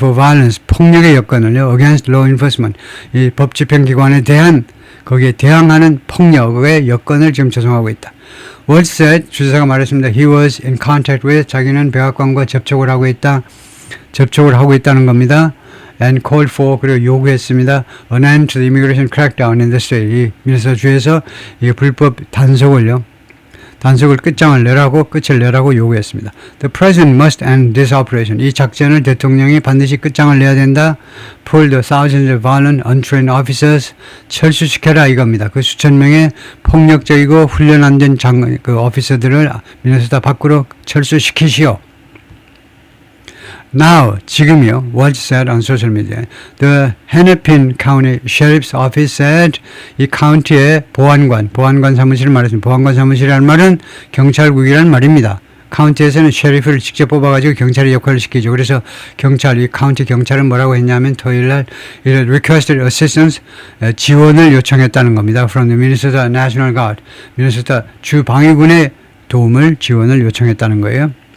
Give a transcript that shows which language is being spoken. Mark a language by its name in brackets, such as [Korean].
[English] For violence, [Korean] 폭력의 여건을요. [English] Against law enforcement, [Korean] 이 법 집행기관에 대한 거기에 대항하는 폭력의 여건을 지금 조성하고 있다. [English] Walz said, [Korean] 주지사가 말했습니다. [English] He was in contact with, [Korean] 자기는 백악관과 접촉을 하고 있다는 겁니다. [English] And called for, [Korean] 그리고 요구했습니다. [English] An end to the immigration crackdown in the state. [Korean] 이 미네소타 주에서 이 불법 단속을 끝을 내라고 요구했습니다. [English] The president must end this operation. [Korean] 이 작전을 대통령이 반드시 끝장을 내야 된다. [English] Pull the thousands of violent, untrained officers. [Korean] 철수시켜라 이겁니다. 그 수천 명의 폭력적이고 훈련 안 된 그 오피서들을 미네소타 밖으로 철수시키시오. [English] Now, [Korean] 지금이요. [English] Walz said on social media. The Hennepin County Sheriff's Office said [Korean] 이 카운티의 보안관 사무실을 말했습니다. 보안관 사무실이라는 말은 경찰국이라는 말입니다. 카운티에서는 셰리프를 직접 뽑아가지고 경찰의 역할을 시키죠. 그래서 이 카운티 경찰은 뭐라고 했냐면 토요일날 [English] requested assistance, [Korean] 지원을 요청했다는 겁니다. [English] From the Minnesota National Guard, [Korean] 미네소타 주 방위군의 지원을 요청했다는 거예요.